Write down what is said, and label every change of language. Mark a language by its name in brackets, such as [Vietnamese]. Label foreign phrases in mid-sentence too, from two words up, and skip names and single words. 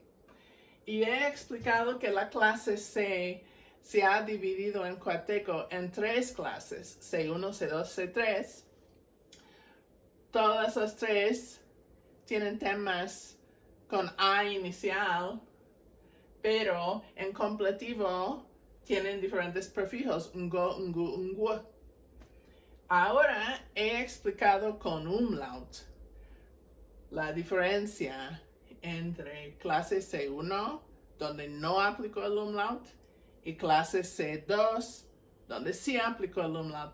[Spanish] Y he explicado que la clase C se ha dividido en Coateco en tres clases, C1, C2, C3. Todas las tres tienen temas con A inicial, pero en completivo tienen diferentes prefijos, [Zapotec] ngo, ngu, ngu. [Spanish] Ahora he explicado con umlaut la diferencia entre clase C1, donde no aplicó el umlaut, y clase C2, donde sí aplicó el umlaut.